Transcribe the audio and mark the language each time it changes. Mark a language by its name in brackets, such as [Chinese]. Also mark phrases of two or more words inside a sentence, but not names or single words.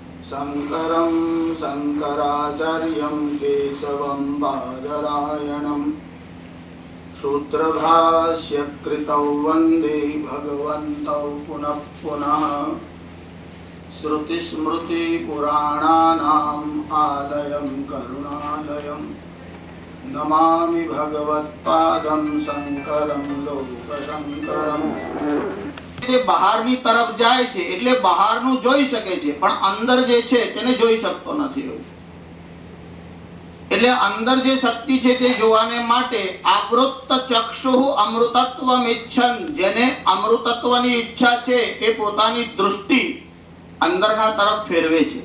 [Sanskrit] शंकरं शंकराचार्यं केशवं बादरायणं सूत्रभाष्य कृतौ वंदे भगवन्तौ पुनः पुनः। श्रुतिस्मृति पुराणानाम् आलयं करुणालयं नमामि भगवत्पादं शंकरं लोकशंकरम्। [Gujarati] બહારની તરફ જાય છે એટલે બહારનું જોઈ શકે છે, પણ અંદર જે છે તેને જોઈ શકતો નથી. એટલે અંદર જે શક્તિ છે તે જોવાને માટે [Sanskrit] आवृत्त चक्षुः अमृतत्वम इच्छन, [Gujarati] જેને અમૃતત્વની ઈચ્છા છે એ પોતાની દૃષ્ટિ અંદરના તરફ ફેરવે છે.